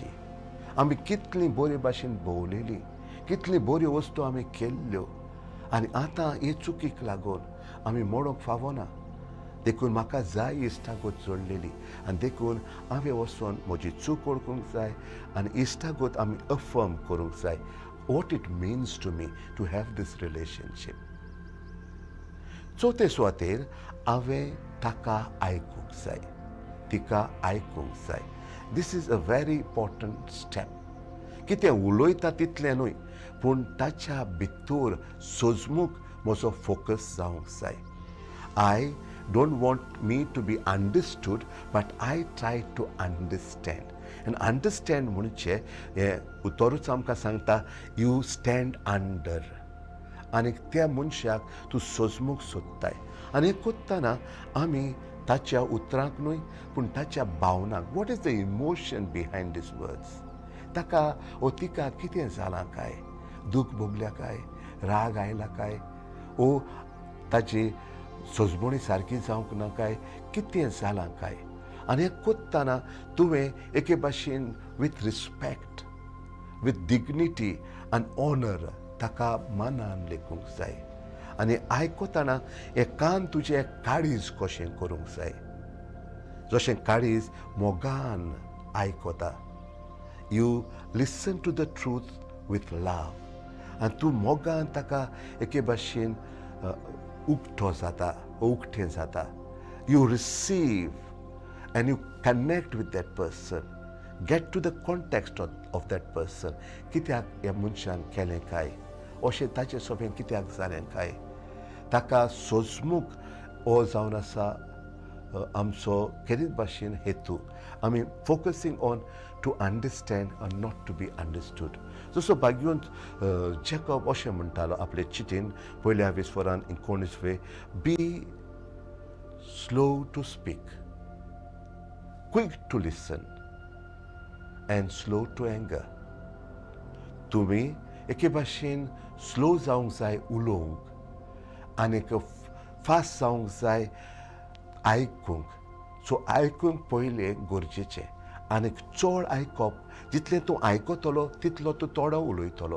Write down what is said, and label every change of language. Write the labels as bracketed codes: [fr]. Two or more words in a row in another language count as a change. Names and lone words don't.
[kok] आमी कितलीं बरे भाशेन भोंवलेलीं, कितल्यो बऱ्यो वस्तू आमी केल्ल्यो आनी आतां हे चुकीक लागून आमी मोडूंक फावना. देखून म्हाका जाय इश्टागत जोडलेली आनी देखून हांवें वचून म्हजी चूक ओळखूंक जाय आनी इश्टागत आमी अफर्म करूंक जाय. [en] what it means to me to have this relationship. [kok] चवथे सुवातेर हांवें ताका आयकूंक जाय, तिका आयकूंक जाय. [en] This is a very important step. [kok] कितें उलयता तितलें न्हय, पूण ताच्या भितर सजमूक म्हजो फोकस जावंक जाय. [en] I don't want me to be understood, but I try to understand. And understand [kok] म्हणजे उतरूच आमकां सांगता [en] you stand under. [kok] आनी त्या मनशाक तूं सजमूक सोदताय. आनी हें कोत्ताना आमी ताच्या उतरांक न्हय, पूण ताच्या भावनांक, [en] what is the emotion behind these words. [kok] ताका ओ तिका कितें जालां काय, दूख भोगल्या काय, राग आयला काय, ओ ताची सजमणी सारकी जावंक ना काय, कितें जालां काय. आनी हें कोत्ताना तुवें एके भाशेन [en] with respect, with dignity [kok] आनी ऑनर ताका मानान लेखूंक जाय. आनी आयकताना हे कान तुजें काळीज कशें करूंक जाय. जशें काळीज मोगान आयकता. [en] You listen to the truth with love. [kok] आनी तूं मोगान ताका एके भाशेन उक्तो जाता, उक्तें जाता. [en] You receive and you connect with that person, get to the context of that person. [kok] कित्याक ह्या मनशान केलें काय, अशें ताचे सोबेन कित्याक जालें काय, ताका सजमूक हो जावन आसा आमचो केरीत भाशेन हेतू. [en] आमी focusing on to understand and not to be understood. [kok] जसो भाग्यून जॅकब अशें म्हणटालो आपले चिटीन पयल्या विस्वरान 19 [en] be slow to speak, quick to listen and slow to anger. [kok] तुम्ही एके भाशेन स्लो जावंक जाय उलोवंक आनी फास्ट जावंक जाय आयकूंक. सो आयकूंक पयलें गरजेचें. आनी चड आयकप, जितलें तूं आयकतलो तितलो तूं थोडो उलयतलो.